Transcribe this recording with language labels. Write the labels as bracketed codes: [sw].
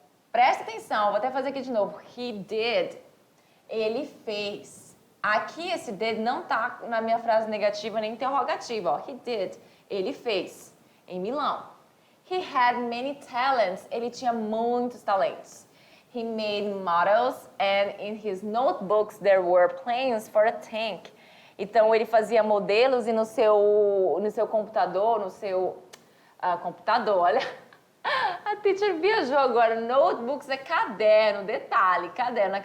[pt] Presta atenção, vou até fazer aqui de novo. [en] He did, [pt] ele fez. Aqui esse did não tá na minha frase negativa nem interrogativa, ó. [en] He did, [pt] ele fez, em Milão. [en] He had many talents. [pt] Ele tinha muitos talentos. [en] He made models and in his notebooks there were plans for a tank. [pt] Então ele fazia modelos e no seu computador, computador, olha. A teacher viajou agora. Notebooks é caderno, detalhe, caderno.